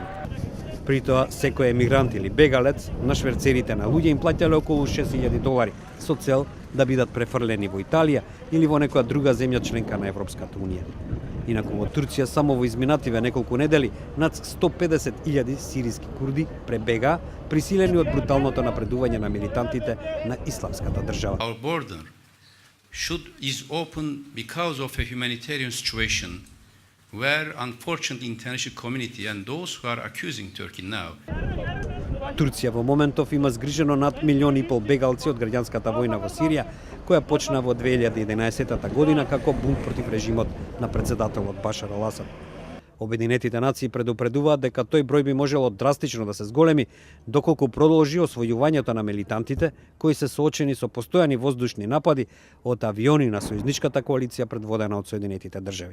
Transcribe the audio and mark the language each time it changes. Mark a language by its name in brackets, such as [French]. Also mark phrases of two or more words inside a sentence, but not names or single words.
[Macedonian] При тоа, секој емигрант или бегалец на шверцерите на луѓе им плаќале околу $6000 со цел да бидат префрлени во Италија или во некоја друга земја членка на Европската унија. Инаку во Турција само во изминативе неколку недели над 150.000 сириски курди пребега, присилени од бруталното напредување на милитантите на Исламската држава. [English] Our border is open because of a humanitarian situation where unfortunately international community and those who are accusing Turkey now. [Macedonian] Турција во моментов има згрижено над 1,5 милиони бегалци од граѓанската војна во Сирија, која почна во 2011 година како бунт против режимот на председателот Башар ал-Асад. Обединетите нации предупредуваат дека тој број би можело драстично да се зголеми доколку продолжи освојувањето на милитантите кои се соочени со постојани воздушни напади од авиони на сојузничката коалиција предводена од Соединетите држави.